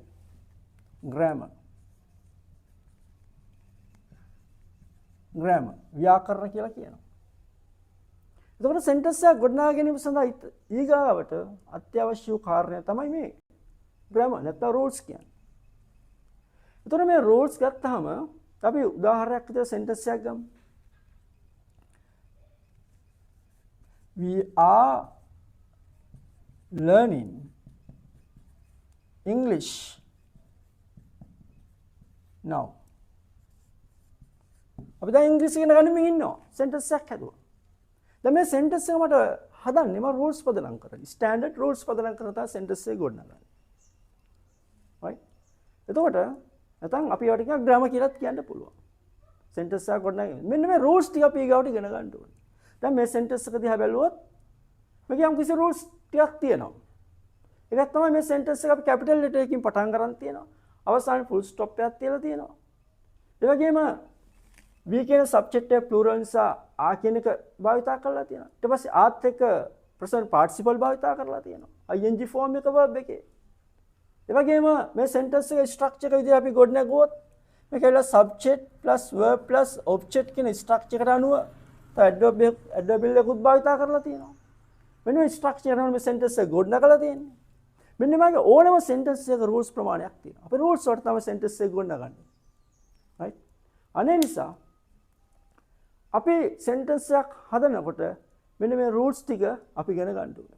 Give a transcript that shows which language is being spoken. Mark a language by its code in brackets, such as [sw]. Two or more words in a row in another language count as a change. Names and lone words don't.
[en] grammar. grammar [si] ව්‍යාකරණ කියලා කියනවා. එතකොට sentence එක ගොඩනගා ගැනීම සඳහා ඊගාවට අත්‍යවශ්‍ය වූ කාරණය තමයි මේ grammar නැත්නම් rules කියන්නේ. එතකොට මේ rules ගත්තාම අපි උදාහරණයක් විදිහට sentence එකක් ගමු. [en] We are learning English now. [si] අපි දැන් ඉංග්‍රීසි ඉගෙන ගන්න ඉන්නවා. sentence එකක් හදුවා. දැන් මේ sentence එක මට හදන්නේ මම rules පදනම් කරලා. [en] standard rules [si] පදනම් කරලා තමයි sentence එක ගොඩනගන්නේ. right? එතකොට නැත්නම් අපි ඒවට කියන grammar කියලාත් කියන්න පුළුවන්. sentence එක ගොඩනගන්නේ. මෙන්න මේ rules ටික අපි ඊගාවට ඉගෙන ගන්න ඕනේ. දැන් මේ sentence එක දිහා බැලුවොත් මේක යම් කිසි rules ටිකක් තියෙනවා. ඒකත් තමයි මේ sentence එක අපි [en] capital letter [si] එකකින් පටන් ගන්න තියෙනවා. අවසානයේ [en] full stop [si] එකක් තියලා තියෙනවා. ඒ වගේම we කියන subject එක plural නිසා ආ කියන එක භාවිතා කරලා තියෙනවා. ඊට පස්සේ ආත් එක්ක [en] present participle [si] භාවිතා කරලා තියෙනවා. [en] ing form [si] එක verb එකේ. ඒ වගේම මේ sentence එකේ structure එක විදිහට අපි ගොඩනගුවොත් මේක ඇවිල්ලා [en] subject plus verb plus object [si] කියන structure එකට අනුව adverb එකකුත් භාවිතා කරලා තියෙනවා. මෙන්න මේ structure එක මේ sentence එක ගොඩනගලා තියෙන්නේ. මෙන්න මේගේ ඕනම sentence එකක rules ප්‍රමාණයක් තියෙනවා. අපි rules වලට තමයි sentence එක ගොඩනගන්නේ. right? අනේ නිසා අපි sentence එකක් හදනකොට මෙන්න මේ rules ටික අපි ඉගෙන ගන්න ඕනේ.